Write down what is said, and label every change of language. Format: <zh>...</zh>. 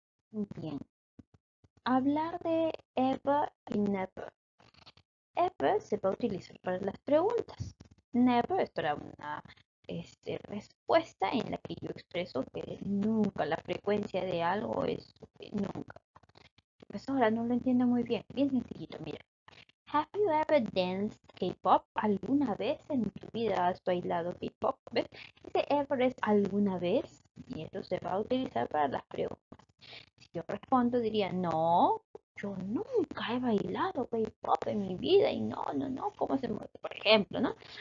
<es>Bien, hablar de ever y never. Ever se va a utilizar para las preguntas. Never es para una respuesta en la que yo expreso que nunca, la frecuencia de algo es nunca. Pues ahora no lo entiendo muy bien. Bien sencillito, mira.</es> <en>Have you ever danced K-pop?</en> <es>¿Alguna vez en tu vida has bailado K-pop? ¿Ves? Ese ever es alguna vez y eso se va a utilizar para las preguntas. Si yo respondo, diría, no, yo nunca he bailado K-pop en mi vida y no, ¿cómo se mueve? Por ejemplo, ¿no?</es>